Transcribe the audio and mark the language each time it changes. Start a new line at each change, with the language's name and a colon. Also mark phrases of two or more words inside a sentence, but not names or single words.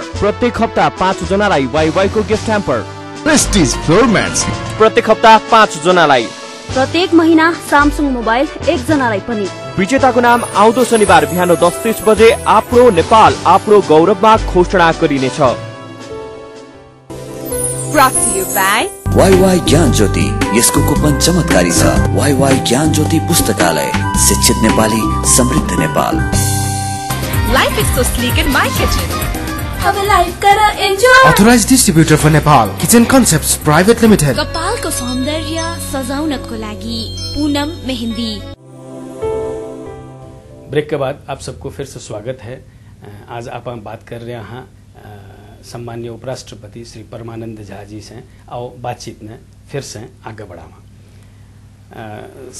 Nepali: प्रत्येक हप्ता 5 जनालाई वाइवाईको गिफ्ट ह्याम्पर। प्रेस्टिज फ्लोर म्याट्स प्रत्येक हप्ता 5 जनालाई। प्रत्येक महिना सामसुङ मोबाइल 1 जनालाई पनि। विजेताको नाम आउँदो शनिबार बिहान 10:30 बजे आफ्नो नेपाल आफ्नो गौरवमा घोषणा गरिनेछ।
English: Brought to you by
Nepali: वाईवाई ज्ञान ज्योति, यसको कुपन चमत्कारी छ। वाईवाई ज्ञान ज्योति पुस्तकालय, शिक्षित नेपाली, समृद्ध नेपाल।
English: Life is so sleek in my kitchen.
Hindi: अब लाइफ कर एन्जॉय।
English: Authorized distributor for Nepal, Kitchen Concepts Private Limited।
Nepali: कपालको सौन्दर्य सजाउनको लागि पूनम मेहंदी।
Hindi: ब्रेक के बाद आप सबको फिर से स्वागत है। आज आप बात कर रहे हैं सम्मान्य उपराष्ट्रपति श्री परमानंद झा जी से, और बातचीत में फिर से आगे बढ़ावा।